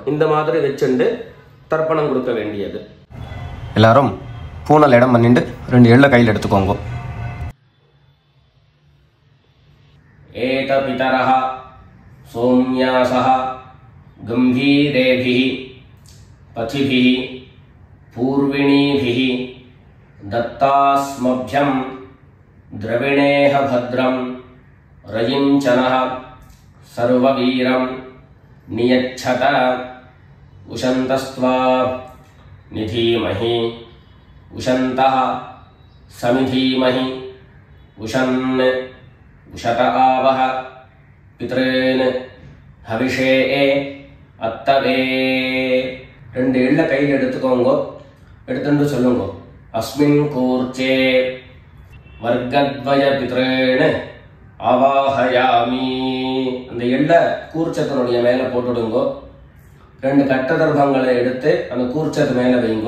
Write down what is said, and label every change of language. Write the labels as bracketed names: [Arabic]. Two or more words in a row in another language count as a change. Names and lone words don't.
[Tamil] இந்த மாதிரி வச்சுட்டு தர்ப்பணம் கொடுக்க வேண்டியது. எல்லாரும் பூனல் இடம் பண்ணிட்டு ரெண்டு எள்ள கையில் எடுத்துக்கோங்க. [Sanskrit] एत पितरः सोम्यासः गम्भीरेभिः पथिभिः पूर्विणीभिः दत्तास्मभ्यं द्रविणेह भद्रं रयिञ्चनः सर्ववीरं नियच्छत उशन्तस्त्वा निधीमहि उशन्तः समिधीमहि उशन् उशत आवह पितॄन् हविषे अत्तवे. [Tamil] ரெண்டு எள்ள கையில் எடுத்துக்கோங்க. எடுத்துட்டு சொல்லுங்க. [Sanskrit] अस्मिन् कूर्चे वर्गद्वय पितॄन् आवाहयामि. [Tamil] அந்த எள்ள கூர்ச்சத்தினுடைய மேலே போட்டுடுங்கோ. ரெண்டு கட்ட தர்பங்களை எடுத்து அந்த கூர்ச்சத்து மேலே வைங்கோ.